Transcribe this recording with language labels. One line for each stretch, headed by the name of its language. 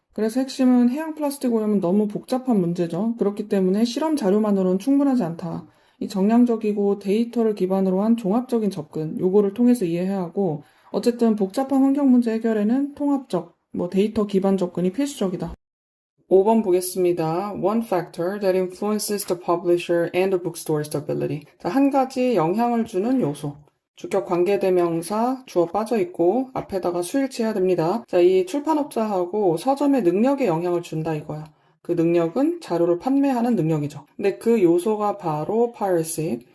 Korean: 그래서 핵심은 해양 플라스틱 오염은 너무 복잡한 문제죠. 그렇기 때문에 실험 자료만으로는 충분하지 않다. 이 정량적이고 데이터를 기반으로 한 종합적인 접근, 요거를 통해서 이해해야 하고 어쨌든 복잡한 환경 문제 해결에는 통합적, 데이터 기반 접근이 필수적이다. 5번 보겠습니다.
English: One factor that influences the publisher and the bookstore's stability.
Korean: 자, 한 가지 영향을 주는 요소. 주격 관계대명사 주어 빠져있고 앞에다가 수일치해야 됩니다. 자, 이 출판업자하고 서점의 능력에 영향을 준다 이거야. 그 능력은 자료를 판매하는 능력이죠. 근데 그 요소가 바로 piracy.